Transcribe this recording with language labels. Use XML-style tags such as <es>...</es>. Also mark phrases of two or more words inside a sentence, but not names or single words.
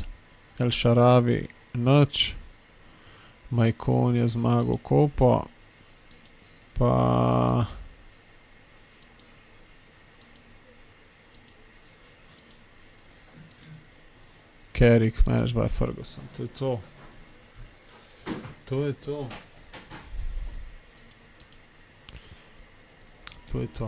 <sl>El Sharawi, nič. Maicon je zmagal Kopo. Pa... Carrick,</sl> <en>managed by Ferguson.</en> <sl>To je to. To je to.</sl>